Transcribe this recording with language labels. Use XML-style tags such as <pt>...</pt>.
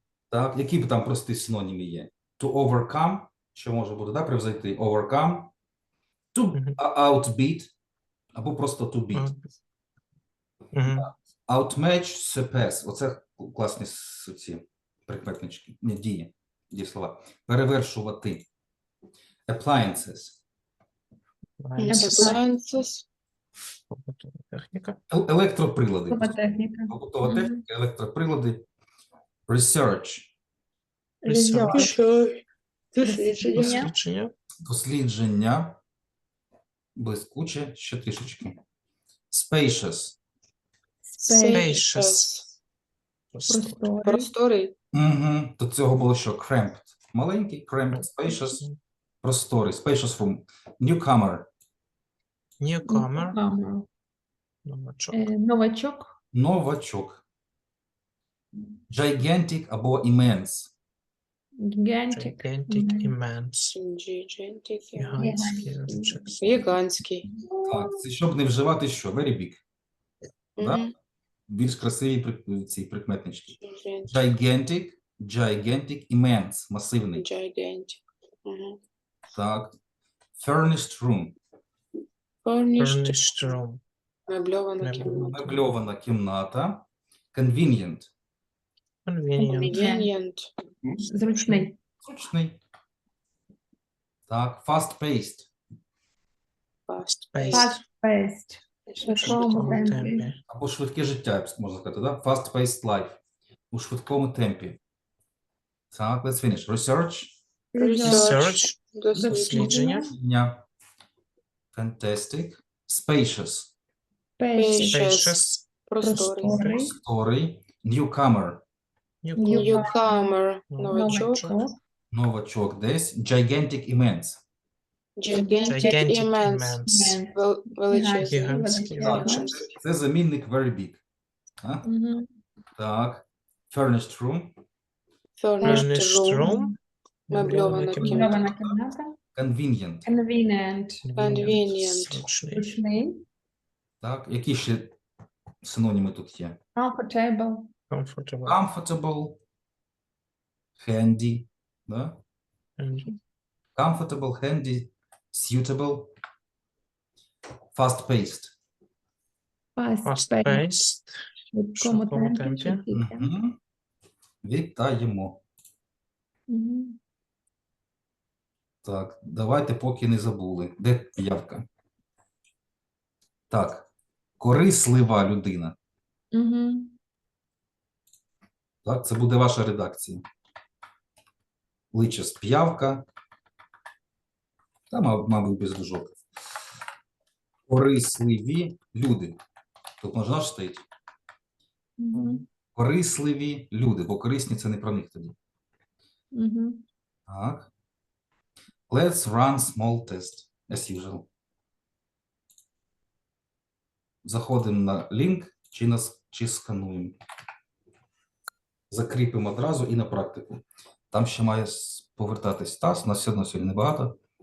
<uk>Так, які б там прості синоніми є?</uk> <en>To overcome,</en> <uk>що може бути, да, превзойти?</uk> <en>Overcome. To Мгм. outbeat,</en> <uk>або просто</uk> <en>to beat. Outmatch, surpass.</en> <uk>Оце класні ці прикметнички. Ні, дієслова. Перевершувати. Appliances.</uk> <en>Appliances.</en> <uk>Техніка. Електроприлади. Побутова техніка. Побутова Мгм. техніка, електроприлади. Research.</uk> <en>Research.</en> <uk>Дослідження. Дослідження. Дослідження. Блискуче, ще трішечки. Spacious.</uk> <en>Spacious.</en> <uk>Просторий. Просторий. Угу. До цього було що? Cramped. Маленький,</uk> <en>cramped, spacious,</en> <uk>просторий.</uk> <en>Spacious room. Newcomer. Newcomer. Newcomer.</en> <uk>Новачок. Новачок. Новачок.</uk> <en>Gigantic або immense. Gigantic. Gigantic, immense. Gigantic.</en> <uk>Гігантський, величезний. Гігантський. Так, це щоб не вживати що?</uk> <en>Very big.</en> <uk>Да? Мгм. Більш красиві ці прикметнички.</uk> <en>Gigantic. Gigantic, gigantic, immense, масивний. Gigantic. Мгм. Так. Furnished room, Furnished. Furnished room.</en> <uk>Мебльована Мебльована. кімната. мебльована кімната. Convenient,</uk> <en>Convenient. Convenient.</en> <uk>Зручний. зручний. Так. Fast-paced,</uk> <en>Fast Paced. paced. Fast-paced.</en> <uk>В Швидкому швидкому темпі. темпі. або швидке життя, можна сказати, да?</uk> <en>Fast-paced life,</en> <uk>у швидкому темпі.</uk> <en>Так, let's finish. Research, Research.</en> <uk>Дослідження. Дослідження.</uk> <en>yeah. Fantastic. Spacious, Spacious. Spacious.</en> <uk>Просторий. Просторий. просторий. Newcomer,</uk> <en>Newcomer. Новачок.</en> <uk>Новачок. новачок десь.</uk> <en>Gigantic, immense. Gigantic Gigantic immense. immense.</en> <uk>Величезний. Гігантський. Так, Величезний. це замінник</uk> <en>very big. А? Мгм. Так. Furnished room, Furnished Furnished room. room.</en> <uk>Мебльована Мебльована кімната. кімната.</uk> <en>convenient. Convenient. Convenient.</en> <uk>Зручний. Зручний. Так, які ще синоніми тут є?</uk> <en>Comfortable. Comfortable. Comfortable, handy, да? And Comfortable, handy, suitable, fast-paced. Fast-paced. fast-paced.</en> <uk>Швидкому швидкому темпі. темпі. швидкий темп. Мгм. Вітаємо. Мгм. Так, давайте поки не забули. Де явка? Так, корислива людина. Мгм. Так, це буде ваша редакція. Личест п'явка. Та, мабуть, без дужок. Корисливі люди. Тут можна ж стоїть? Мгм. Корисливі люди, бо корисні це не про них тоді. Мгм. Так.</uk> <en>Let's run small test, as usual.</en> <uk>Заходимо на лінк, чи скануємо. Закріпимо одразу і на практику. Там ще має повертатись Стас, у нас все одно сьогодні небагато.</uk>